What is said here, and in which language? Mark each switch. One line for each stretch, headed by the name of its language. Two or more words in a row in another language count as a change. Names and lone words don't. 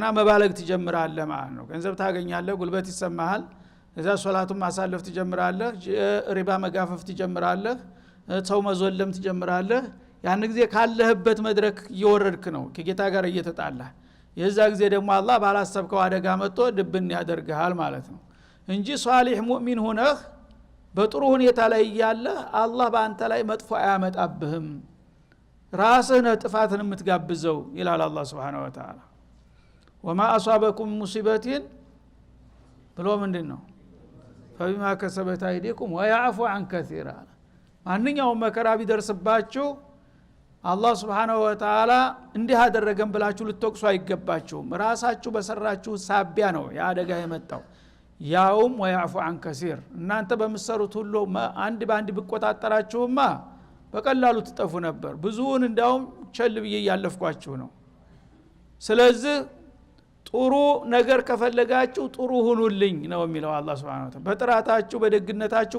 Amharic: መባለግ ትጀምራለህ ማለት ነው ገንዘብ ታገኛለህ ጉልበት ይሰማሃል እዛ ሶላቱን ማሳለፍ ትጀምራለህ ሪባ መጋፈፍ ትጀምራለህ ሰው መዞለም ትጀምራለህ ያን ጊዜ ካለህበት መድረክ እየወረድክ ነው ከጌታ ጋር እየተጣላህ የዛ ጊዜ ደግሞ አላህ ባላሰብከው አደጋ መጥቶ ድብን ያደርግሃል ማለት ነው እንጂ ሷሊህ ሙእሚን ሆነህ በጥሩ ሁኔታ ላይ ያለህ አላህ በአንተ ላይ መጥፎ አያመጣብህም ራስህ ነህ ጥፋትን የምትጋብዘው ይላል አላህ
Arabic: سبحانه وتعالى وما أصابكم مصيبة
Amharic: ብሎ ምንድነው
Arabic: فبما كسبت أيديكم ويعفو عن كثير
Amharic: ማንኛውም መከራ ቢደርስባችሁ አላህ
Arabic: سبحانه وتعالى
Amharic: እንዲህ አደረገን ብላችሁ ልትወቅሱ አይገባችሁም ራሳችሁ በሰራችሁ ሳቢያ ነው ያ አደጋ የመጣው ያውም
Arabic: ويعفو عن كثير
Amharic: እናንተ በመሰሩት ሁሉ አንድ ባንድ ቢቆጣጣራችሁማ በቀላሉ ትጠፉ ነበር ብዙውን እንዳውም ቸል ብዬ ያለፍኳችሁ ነው ስለዚህ ጥሩ ነገር ከፈለጋችሁ ጥሩ ሁኑልኝ ነው የሚለው አላህ
Arabic: سبحانه وتعالى
Amharic: በጥራታችሁ በደግነታችሁ